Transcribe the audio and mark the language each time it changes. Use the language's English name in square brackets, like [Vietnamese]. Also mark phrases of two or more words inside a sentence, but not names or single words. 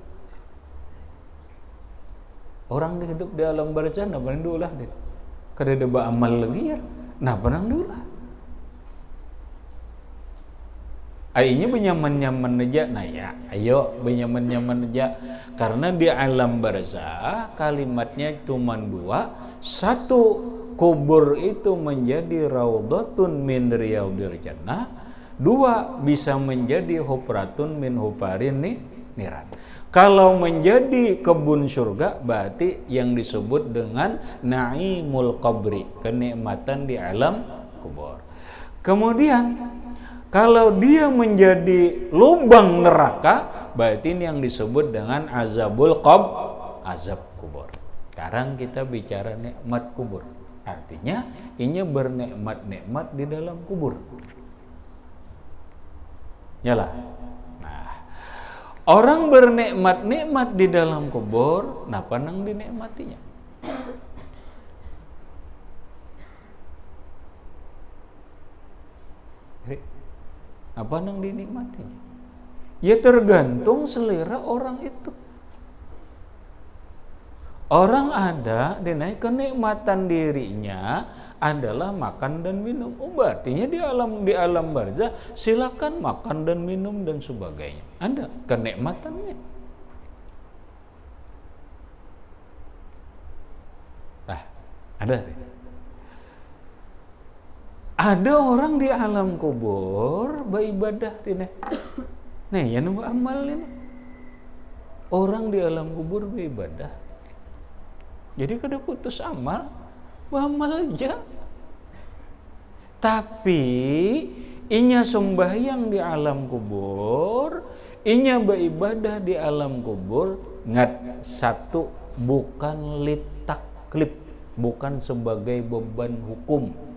[Indonesian] Orang hidup di alam barzah, apa nang diulah? Kada ada beramal lagi ya. Nah, apa nang diulah? Akhirnya benyaman-nyaman aja, nah ya, ayo benyaman-nyaman aja. Karena di alam barzah kalimatnya cuma dua. Satu, kubur itu menjadi [Arabic] روضة من رياض الجنة. [Indonesian] Dua, bisa menjadi [Arabic] حفرة من حفر النيران. [Indonesian] Kalau menjadi kebun surga, berarti yang disebut dengan [Arabic] نعيم القبر, [Indonesian] kenikmatan di alam kubur. Kemudian kalau dia menjadi lubang neraka, berarti ini yang disebut dengan azabul azab kubur. Sekarang kita bicara nikmat kubur. Artinya, ini bernikmat-nikmat di dalam kubur. Yalah. Nah, orang bernikmat-nikmat di dalam kubur, napa nang dinikmatinya? Apa nang dinikmatinya? Ya tergantung selera orang itu. Orang ada dinaik kenikmatan dirinya adalah makan dan minum. Artinya di alam barzah silakan makan dan minum dan sebagainya. Ada kenikmatannya. Ada. Ada orang di alam kubur beribadah ini. Nih, ya nambah amal ini. Orang di alam kubur beribadah. Jadi kada putus amal, beramal aja. Tapi inya sembahyang di alam kubur, inya beribadah di alam kubur, ngat satu bukan litaklif, bukan sebagai beban hukum.